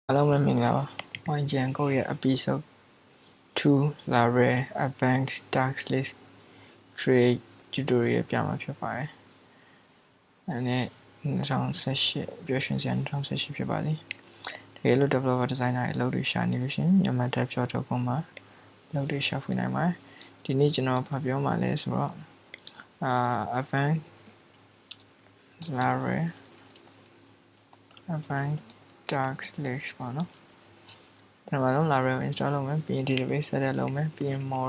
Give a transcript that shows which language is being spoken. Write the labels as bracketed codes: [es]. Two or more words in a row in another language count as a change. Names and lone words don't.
[en] Hello, Mingla. One Django episode 2 Library Advanced Task List Create Tutorial [my] ပြမှာဖြစ်ပါတယ်။အဲဒီ2018version 2018 ဖြစ်ပါသည်။တကယ်လို့ [en] developer designer [my] ရဲ့အလုပ်တွေရှာနေလို့ရှိရင်မြန်မာ dev.com မှာအလုပ်တွေရှာဖွေနိုင်ပါတယ်။ဒီနေ့ကျွန်တော်ဖတ်ပြောမှာလဲဆိုတော့ [en] Advanced Library Advanced Task List [my] ပေါ့နော်။ပထမဆုံး [en] library install [my] လုပ်မယ်ပြီးရင် [en] database setup [my] လုပ်မယ်ပြီးရင်